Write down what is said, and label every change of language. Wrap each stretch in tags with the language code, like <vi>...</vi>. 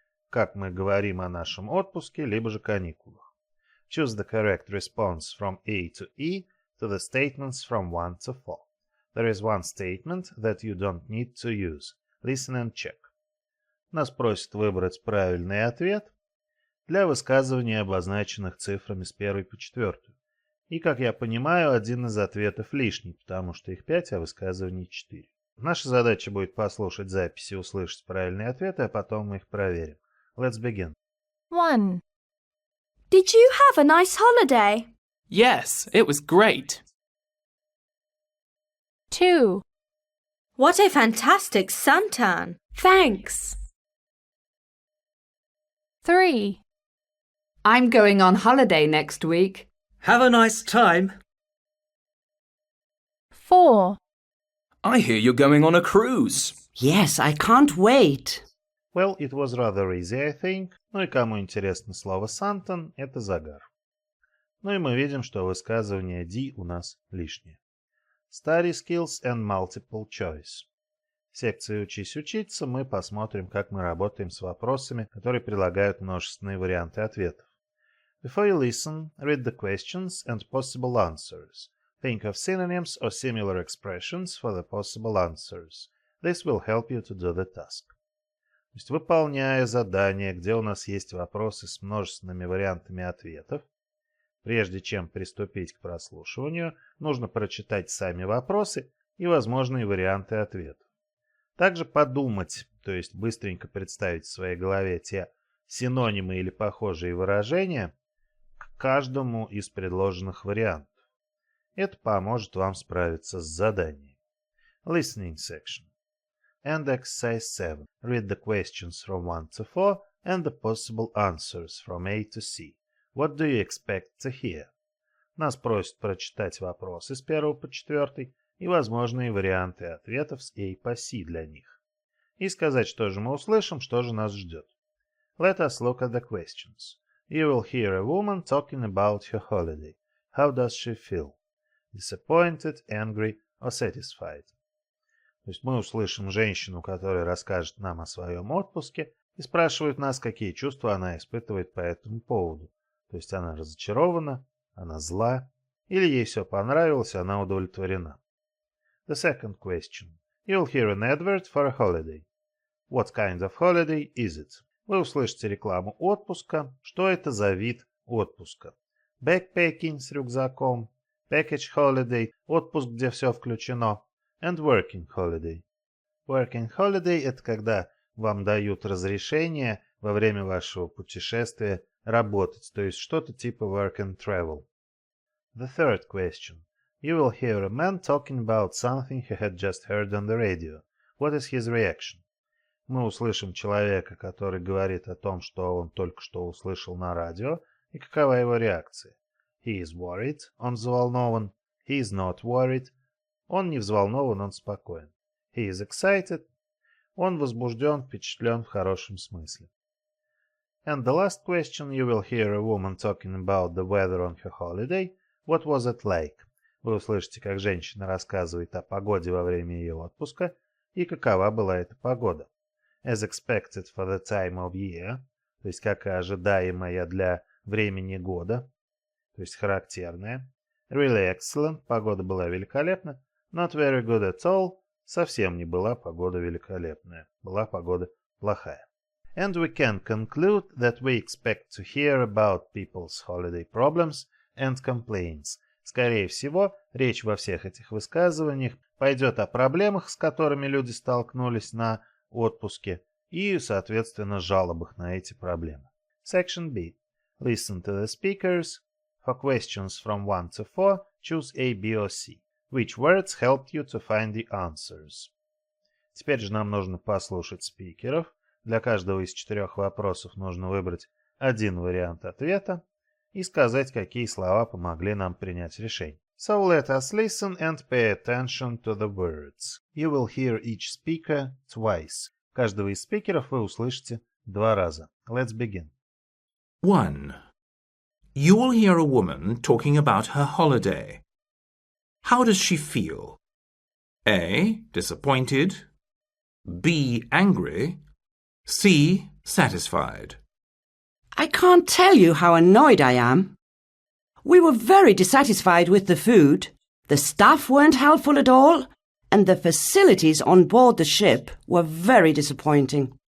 <ru>Как мы говорим о нашем отпуске, либо же каникулах.</ru> <en>Choose the correct response from A to E to the statements from 1 to 4. There is one statement that you don't need to use. Listen and check.</en> <ru>Нас просят выбрать правильный ответ для высказывания, обозначенных цифрами с 1 по 4. И, как я понимаю, один из ответов лишний, потому что их 5, а высказываний 4. Наша задача будет послушать записи и услышать правильные ответы, а потом мы их проверим.</ru> <en>Let's begin. 1. Did you have a nice holiday? Yes, it was great. 2. What a fantastic suntan! Thanks. 3. I'm going on holiday next week. Have a nice time. 4. I hear you're going on a cruise. Yes, I can't wait. Well, it was rather easy, I think.</en> <ru>Ну и кому интересно слово «сантан», это загар. Ну и мы видим, что высказывание D у нас лишнее.</ru> <en>Study skills and multiple choice.</en> <ru>В секции «Учись учиться» мы посмотрим, как мы работаем с вопросами, которые предлагают множественные варианты ответов.</ru> <en>Before you listen, read the questions and possible answers. Think of synonyms or similar expressions for the possible answers. This will help you to do the task.</en> <ru>То есть, выполняя задание, где у нас есть вопросы с множественными вариантами ответов, прежде чем приступить к прослушиванию, нужно прочитать сами вопросы и возможные варианты ответов. Также подумать, то есть быстренько представить в своей голове те синонимы или похожие выражения к каждому из предложенных вариантов. Это поможет вам справиться с заданием.</ru> <en>Listening section. And exercise 7. Read the questions from 1 to 4 and the possible answers from A to C. What do you expect to hear?</en> <ru>Нас просят прочитать вопросы с 1 по 4 и возможные варианты ответов с A по C для них. И сказать, что же мы услышим, что же нас ждет.</ru> <en>Let us look at the questions. You will hear a woman talking about her holiday. How does she feel? Disappointed, angry or satisfied? То есть мы услышим женщину, которая расскажет нам о своем отпуске и спрашивает нас, какие чувства она испытывает по этому поводу. То есть она разочарована, она зла, или ей все понравилось, она удовлетворена. The second question. You'll hear an advert for a holiday. What kind of holiday is it?</en> <ru>Вы услышите рекламу отпуска. Что это за вид отпуска?</ru> <en>Backpacking</en> <ru>с рюкзаком,</ru> <en>package holiday,</en> <ru>отпуск, где все включено,</ru> <en>and working holiday.</en> <ru>Working holiday – это когда вам дают разрешение во время вашего путешествия работать, то есть что-то типа</ru> <en>work and travel. The third question. You will hear a man talking about something he had just heard on the radio. What is his reaction?</en> <ru>Мы услышим человека, который говорит о том, что он только что услышал на радио, и какова его реакция.</ru> <en>He is worried,</en> <ru>он взволнован.</ru> <en>He is not worried,</en> <ru>он не взволнован, он спокоен.</ru> <en>He is excited,</en> <ru>он возбужден, впечатлен в хорошем смысле.</ru> <en>And the last question, you will hear a woman talking about the weather on her holiday. What was it like?</en> <ru>Вы услышите, как женщина рассказывает о погоде во время ее отпуска, и какова была эта погода.</ru> <en>As expected for the time of year,</en> <ru>то есть как и ожидаемая для времени года, то есть характерная.</ru> <en>Really excellent,</en> <ru>погода была великолепна.</ru> <en>Not very good at all,</en> <ru>совсем не была погода великолепная, была погода плохая.</ru> <en>And we can conclude that we expect to hear about people's holiday problems and complaints.</en> <ru>Скорее всего, речь во всех этих высказываниях пойдет о проблемах, с которыми люди столкнулись на отпуске, и, соответственно, жалобах на эти проблемы.</ru> <en>Section B. Listen to the speakers. For questions from 1 to 4, choose A, B or C. Which words helped you to find the answers?</en> <ru>Теперь же нам нужно послушать спикеров. Для каждого из 4 вопросов нужно выбрать один вариант ответа и сказать, какие слова помогли нам принять решение.</ru> <en>So let us listen and pay attention to the words. You will hear each speaker twice.</en> <ru>Каждого из спикеров вы услышите 2 раза.</ru> <en>Let's begin. 1. You will hear a woman talking about her holiday. How does she feel? A. Disappointed. B. Angry. C. Satisfied. I can't tell you how annoyed I am. We were very dissatisfied with the food, the staff weren't helpful at all, and the facilities on board the ship were very disappointing.</en>